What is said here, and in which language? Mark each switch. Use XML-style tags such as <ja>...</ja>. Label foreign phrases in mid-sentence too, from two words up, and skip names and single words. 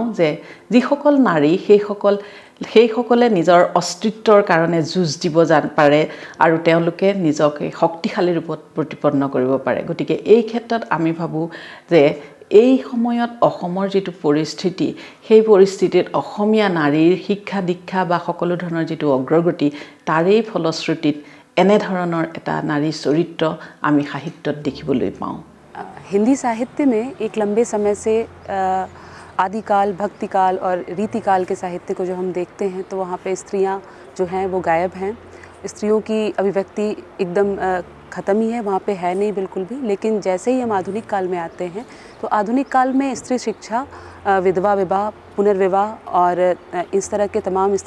<as>যে যিসকল নাৰী সেইসকলে নিজৰ অস্তিত্বৰ কাৰণে যুঁজ দিব পাৰে আৰু তেওঁলোকে নিজকে শক্তিশালী ৰূপত প্ৰতিপন্ন কৰিব পাৰে গতিকে এই ক্ষেত্ৰত আমি ভাবোঁ যে এই সময়ত অসমৰ যিটো পৰিস্থিতি সেই পৰিস্থিতিত অসমীয়া নাৰীৰ শিক্ষা দীক্ষা বা সকলো ধৰণৰ যিটো অগ্ৰগতি তাৰেই ফলশ্ৰুতিত এনে ধৰণৰ এটা নাৰী চৰিত্ৰ আমি সাহিত্যত দেখিবলৈ পাওঁ</as> <hi>हिंदी साहित्य में एक लंबे समय से आदिकाल भक्तिकाल और रीतिकाल के साहित्य को जो हम देखते हैं तो वहाँ पे स्त्रियाँ जो हैं वो गायब हैं स्त्रियों की अभिव्यक्ति एकदम ख़त्म ही है वहाँ पे है नहीं बिल्कुल भी लेकिन जैसे ही हम आधुनिक काल में आते हैं तो आधुनिक काल में स्त्री शिक्षा विधवा विवाह पुनर्विवाह और इस तरह के तमाम स्त्री</hi>